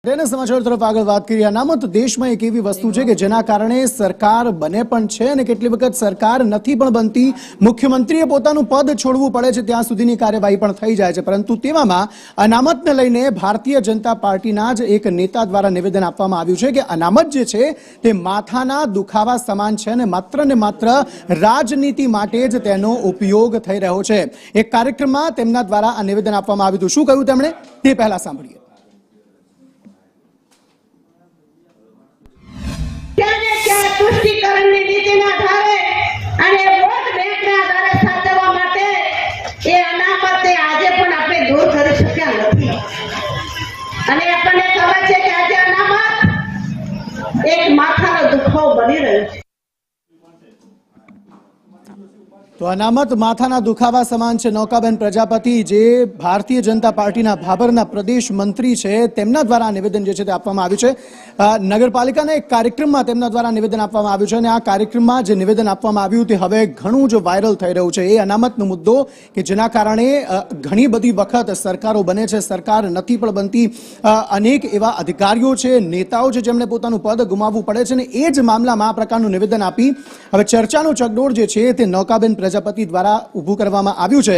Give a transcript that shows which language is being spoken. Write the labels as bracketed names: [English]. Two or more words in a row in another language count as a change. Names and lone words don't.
[Hindi] समाचार तरफ आगे बात करिए। [Gujarati] અનામત દેશમાં એક એવી વસ્તુ છે કે જેના કારણે સરકાર બને પણ છે અને કેટલી વખત સરકાર નથી પણ બનતી। મુખ્યમંત્રીએ પોતાનું પદ છોડવું પડે છે ત્યાં સુધીની કાર્યવાહી પણ થઈ જાય છે, પરંતુ તેમાં અનામતને લઈને ભારતીય જનતા પાર્ટીના જ એક નેતા દ્વારા નિવેદન આપવામાં આવ્યું છે કે અનામત જે છે તે માથાના દુખાવા સમાન છે અને માત્ર રાજનીતિ માટે જ તેનો ઉપયોગ થઈ રહ્યો છે। એક કાર્યક્રમમાં તેમના દ્વારા આ નિવેદન આપવામાં આવ્યું હતું। શું કહ્યું તેમણે તે પહેલા સાંભળીએ। તુષ્ટિકરણ નીતિના આધારે અને વોટ બેંકના આધારે સાચવવા માટે એ અનામતે આજે પણ આપણે દૂર કરી શક્યા નથી અને આપણને ખબર છે કે આજે અનામત એક માથાનો દુખાવો બની રહ્યો છે। તો અનામત માથાના દુખાવા સમાન છે। નૌકાબેન પ્રજાપતિ જે ભારતીય જનતા પાર્ટીના ભાબરના પ્રદેશ મંત્રી છે તેમના દ્વારા નિવેદન જે છે તે આપવામાં આવ્યું છે। નગરપાલિકાના એક કાર્યક્રમમાં તેમના દ્વારા નિવેદન આપવામાં આવ્યું છે અને આ કાર્યક્રમમાં જે નિવેદન આપવામાં આવ્યું તે હવે ઘણું જ વાયરલ થઈ રહ્યું છે। એ અનામતનો મુદ્દો કે જેના કારણે ઘણી બધી વખત સરકારો બને છે, સરકાર નથી પણ બનતી। અનેક એવા અધિકારીઓ છે, નેતાઓ છે જેમણે પોતાનું પદ ગુમાવવું પડે છે અને એ જ મામલામાં આ પ્રકારનું નિવેદન આપી હવે ચર્ચાનો ચકડોળ જે છે તે નૌકાબેન પ્રજાપતિ દ્વારા ઊભું કરવામાં આવ્યું છે।